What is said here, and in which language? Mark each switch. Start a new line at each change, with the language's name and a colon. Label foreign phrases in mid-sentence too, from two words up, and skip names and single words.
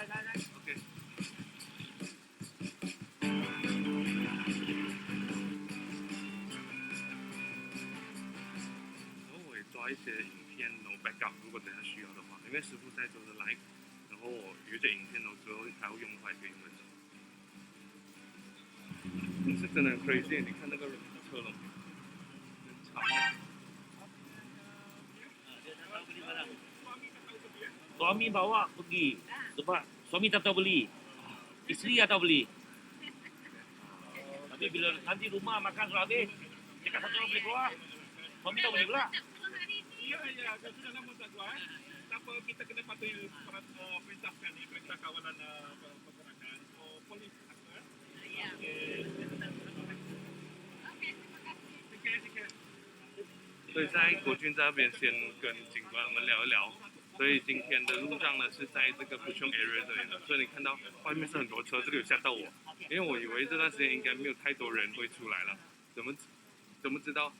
Chinese: ，OK。抓一些影片，然后 backup， 如果等下需要的话，因为师傅在做的 live， 然后有一些影片，然后之后还会用的话，也可以用得起。是真的很 crazy， 你看那个人的车龙，很长。
Malay: Suami bawa pergi sebab suami tak tahu beli, isteri tak tahu beli. Tapi bila nanti rumah makan sudah habis, cakap satu orang boleh keluar, suami tak boleh pula. Ya, sudah lama tak keluar. Tanpa kita kena patuhi perintah sekali, perintah kawalan pergerakan. Polis apa? Ya. Okey.
Chinese: 所以在国军这边先跟警官们聊一聊。所以今天的路上呢是在这个 Puchong area 这里的，所以你看到外面是很多车，这个有吓到我，因为我以为这段时间应该没有太多人会出来了，怎么知道？